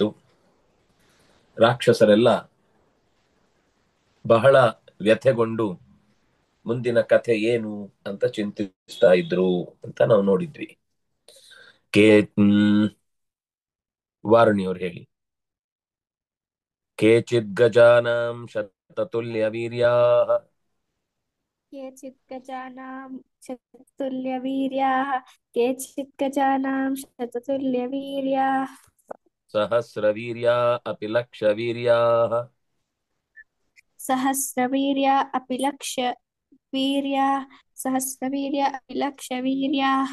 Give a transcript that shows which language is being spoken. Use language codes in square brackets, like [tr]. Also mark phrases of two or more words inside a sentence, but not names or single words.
[kn] ರಾಕ್ಷಸರೆಲ್ಲ ಬಹಳ ವ್ಯಥೆಗೊಂಡು ಮುಂದಿನ ಕಥೆ ಏನು ಅಂತ ಚಿಂತಿಸ್ತಾ ಇದ್ರು ಅಂತ ನಾವು ನೋಡಿದ್ವಿ. ವಾರುಣಿಯವ್ರು ಹೇಳಿ. [sa] ಕೇಚಿದ್ ಗಜಾನಾಂ ಶತತುಲ್ಯ ವೀರ್ಯಾಃ केचित् गजानां शततुल्यवीर्याः केचित् गजानां शततुल्यवीर्याः सहस्रवीर्या अपि लक्षवीर्याः सहस्रवीर्या अपि लक्षवीर्याः सहस्रवीर्या अपि लक्षवीर्याः